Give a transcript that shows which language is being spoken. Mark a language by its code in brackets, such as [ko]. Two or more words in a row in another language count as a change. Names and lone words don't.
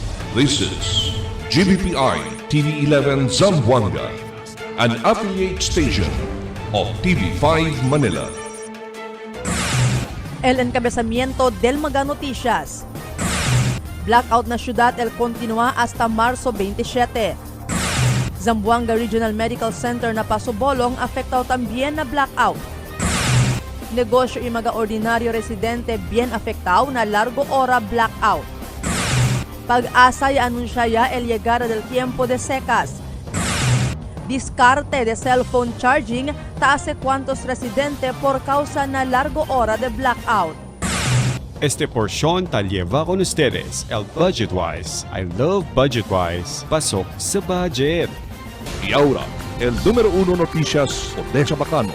[en] This is GBPI TV11 Zamboanga, an affiliate station of TV5 Manila. [cbk] El encabezamiento del Mega Noticias. Blackout na syudad el continúa hasta Marzo 27. Zamboanga Regional Medical Center na pasobolong afectado también na blackout. Negosyo y mga ordinaryo residente bien afectado na largo hora blackout. Pag-asa y anuncia el llegada del tiempo de secas. Discarte de cellphone charging taase cuantos residente por causa na largo hora de blackout. Este porción tal lleva con ustedes el Budgetwise. I love Budgetwise. [tl] Pasok sa budget. [cbk] Y ahora, el número 1 noticias Odessa Bacano.